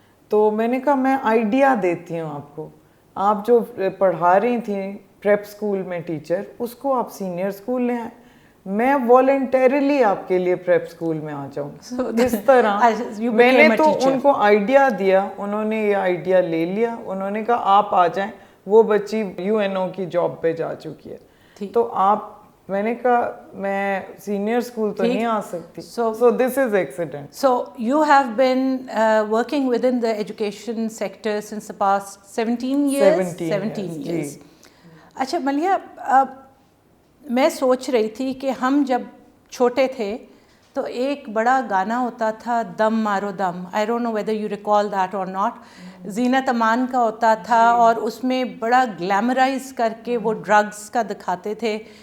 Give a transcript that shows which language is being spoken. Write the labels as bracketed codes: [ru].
[ur] تو میں نے کہا میں آئیڈیا دیتی ہوں آپ کو, آپ جو پڑھا رہی تھیں پریپ اسکول میں ٹیچر, اس کو آپ سینئر اسکول لے آئیں, میں والنٹیرلی آپ کے لیے پریپ اسکول میں آ جاؤں. اس طرح میں نے تو ان کو آئیڈیا دیا, انہوں نے یہ آئیڈیا لے لیا, انہوں نے کہا آپ آ جائیں, وہ بچی UNO کی جاب پہ جا چکی ہے. تو آپ, میں نے کہا میں سینئر اسکول تو نہیں آ سکتی. [en] So this is accident. So you have been working within the education sector since the past 17 years? 17 years. [ur] اچھا ملیحہ, میں سوچ رہی تھی کہ ہم جب چھوٹے تھے تو ایک بڑا گانا ہوتا تھا دم مارو دم, [en] I don't know whether you recall that or not, [ur] زینت امان کا ہوتا تھا, اور اس میں بڑا گلیمرائز کر کے وہ ڈرگس کا دکھاتے تھے.